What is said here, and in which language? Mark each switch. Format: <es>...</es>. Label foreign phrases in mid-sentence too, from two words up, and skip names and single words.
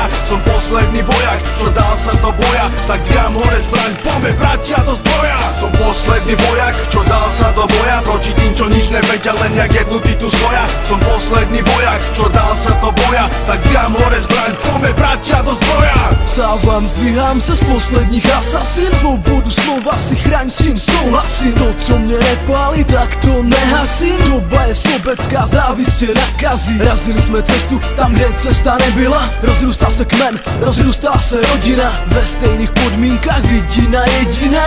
<sk>Som posledný vojak, čo dal sa do boja, tak dvíham hore zbraň, poďme bratia do zbroja. Som posledný vojak, čo dal sa do boja proti tým, čo nič nevedia, len jak jednotí tu stoja. Som posledný vojak, čo dal sa do boja, tak dvíham hore zbraň, poďme bratia do zbroja.</sk> <cs>Vstávám, zdvíhám se z posledních asasín. Svobodu slova si chraň, s tím souhlasím. To, co mě nepálí, tak to nehasím. Doba je sobecká, závist je nakazí. Razili jsme cestu tam, kde cesta nebyla. Rozrůstal se kmen, rozrůstala se rodina. Ve stejných podmínkách vidina jediná.</cs>